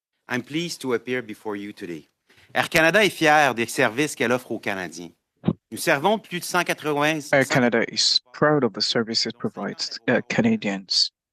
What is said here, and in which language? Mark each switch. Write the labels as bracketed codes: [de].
[en] I'm pleased to appear before you today. [fr] Air Canada est fier des services qu'elle offre aux Canadiens. Nous servons plus de 180... [en] Air Canada is proud of the services it provides Canadians.